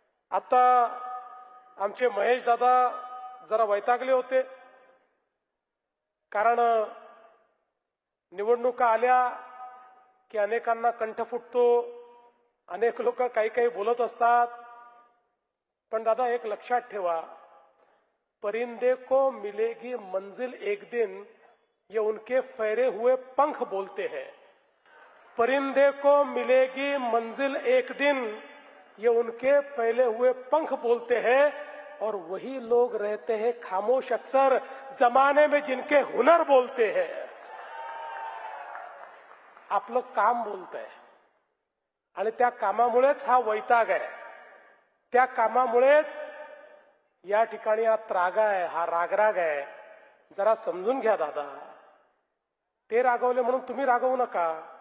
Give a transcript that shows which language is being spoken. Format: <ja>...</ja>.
<mr>आता आमचे महेश दादा जरा वैतागले होते, कारण निवडणुका आल्या की अनेकांना कंठ फुटतो, अनेक लोक काही काही बोलत असतात। पण दादा एक लक्षात ठेवा,</mr> <hi>परिंदे को मिलेगी मंजिल एक दिन, ये उनके फहरे हुए पंख बोलते हैं। परिंदे को मिलेगी मंजिल एक दिन, ये उनके फैले हुए पंख बोलते हैं और वही लोग रहते हैं खामोश अक्सर जमाने में जिनके हुनर बोलते हैं.</hi> <mr>आपलं काम बोलतंय आणि त्या कामामुळेच हा वैताग आहे. त्या कामामुळेच या ठिकाणी हा त्रागा आहे, हा रागराग आहे. जरा समजून घ्या दादा. ते रागवले म्हणून तुम्ही रागवू नका.</mr>